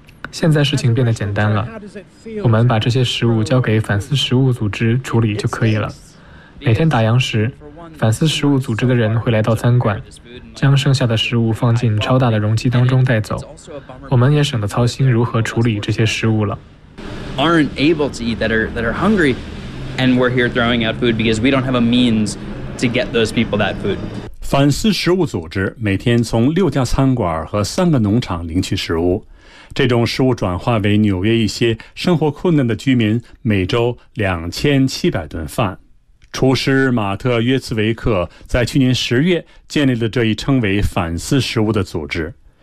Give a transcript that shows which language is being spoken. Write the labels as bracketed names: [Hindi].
[Chinese] 现在事情变得简单了，我们把这些食物交给反思食物组织处理就可以了。每天打烊时，反思食物组织的人会来到餐馆，将剩下的食物放进超大的容器当中带走，我们也省得操心如何处理这些食物了。 [English] Aren't able to eat that are hungry, and we're here throwing out food because we don't have a means to get those people that food. [Chinese] 反思食物组织每天从6家餐馆和3个农场领取食物，这种食物转化为纽约一些生活困难的居民每周2700顿饭。厨师马特·约茨维克在去年10月建立了这一称为反思食物的组织。